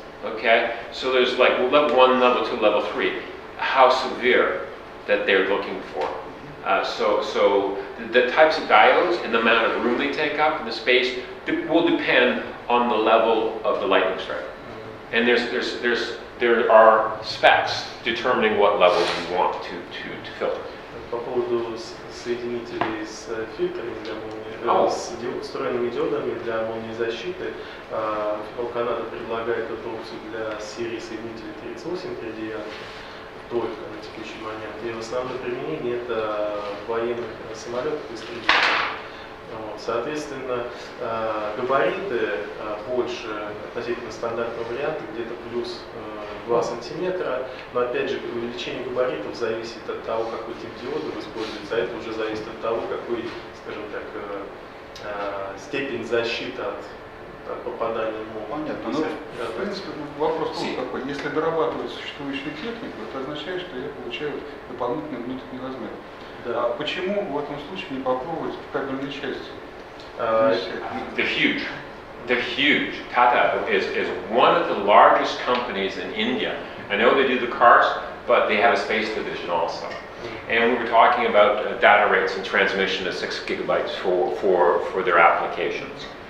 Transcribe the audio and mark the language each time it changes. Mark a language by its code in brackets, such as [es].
[en] Okay, so there's like level 1, level 2, level 3. How severe that they're looking for. So the types of diodes and the amount of room they take up in the space will depend on the level of the lightning strike. And there are specs determining what level you want to filter. [ru] По поводу соединителей с фильтрами для молнии, с встроенными диодами для молнии защиты, Amphenol Canada предлагает эту опцию для серии соединителей 38 радианов только на текущий момент. И в основном применение это военных самолетов и истребителей. Вот. Соответственно, габариты больше относительно стандартного варианта, где-то плюс 2 сантиметра, но опять же увеличение габаритов зависит от того, какой тип диода используется, а это уже зависит от того, какой, скажем так, степень защиты от попадания молнии. Понятно. Но, в принципе, вопрос такой. Если дорабатывать существующую технику, это означает, что я получаю дополнительный внутренний размер. Да. А почему в этом случае не попробовать в кабельной части? [en] They're huge. They're huge. Tata is one of the largest companies in India. I know they do the cars, but they have a space division also. And we were talking about data rates and transmission of 6 gigabytes for their applications.